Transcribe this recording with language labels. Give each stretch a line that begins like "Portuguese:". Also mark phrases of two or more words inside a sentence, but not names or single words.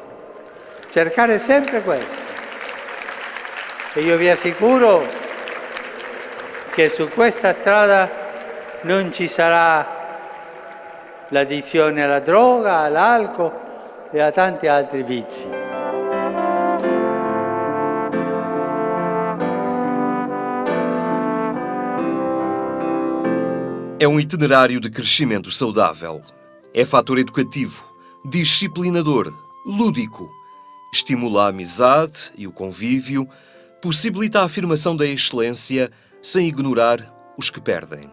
Italian: Cercare sempre questo. E io vi assicuro che su questa strada non ci sarà l'addizione alla droga, all'alcol e a tanti altri vizi.
Portuguese: É um itinerário de crescimento saudável. É fator educativo, disciplinador, lúdico. Estimula a amizade e o convívio, possibilita a afirmação da excelência sem ignorar os que perdem.